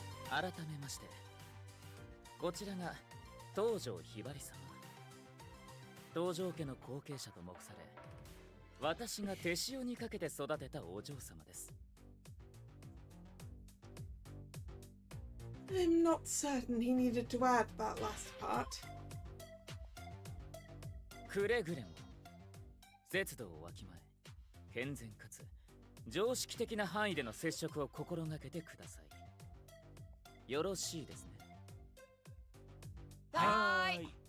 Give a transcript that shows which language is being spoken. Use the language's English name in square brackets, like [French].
[Japanese] 改めましてこちらが東條ひばり様。東條家の後継者と目され、私が手塩にかけて育てたお嬢様です。 [English] I'm not certain he needed to add that last part. [Japanese] くれぐれも節度をわきまえ、健全かつ常識的な範囲での接触を心がけてください。よろしいですね。はーい。